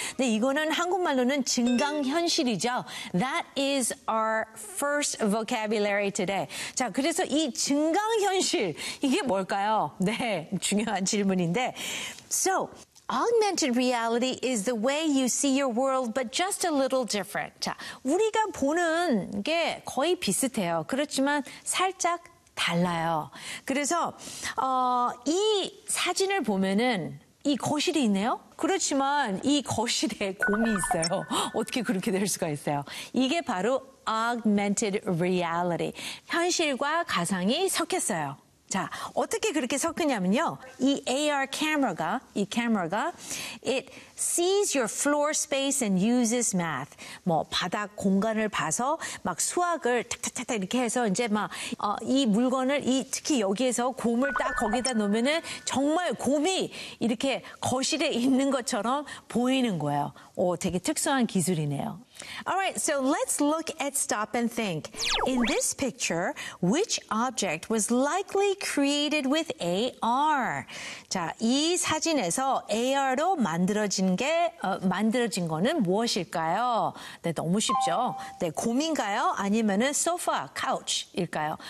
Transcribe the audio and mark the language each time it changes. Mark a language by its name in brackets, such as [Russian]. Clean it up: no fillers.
[Korean] 네, 이거는 한국말로는 증강현실이죠. [English] That is our first vocabulary today. [Korean] 자, 그래서 이 증강현실, 이게 뭘까요? 네, 중요한 질문인데. [English] So, augmented reality is the way you see your world, but just a little different. [Korean] 자, 우리가 보는 게 거의 비슷해요. 그렇지만 살짝 달라요. 그래서 이 사진을 보면은 이 거실이 있네요. 그렇지만 이 거실에 곰이 있어요. 어떻게 그렇게 될 수가 있어요? 이게 바로 augmented reality. 현실과 가상이 섞였어요. 자, 어떻게 그렇게 섞으냐면요. 이 AR 카메라가, 이 카메라가 [English] it sees your floor space and uses math. [Korean] 뭐 바닥 공간을 봐서 막 수학을 탁탁탁탁 이렇게 해서 이제 막 이 물건을 이 특히 여기에서 곰을 딱 거기다 놓으면은 정말 곰이 이렇게 거실에 있는 것처럼 보이는 거예요. 오, 되게 특수한 기술이네요. [English] All right, so let's look at stop and think. In this picture, which object was likely created with AR? [Korean] 자, 이 사진에서 AR로 만들어진 거는 무엇일까요? 네, 너무 쉽죠? 네, 곰인가요? 아니면은 소파, 카우치일까요?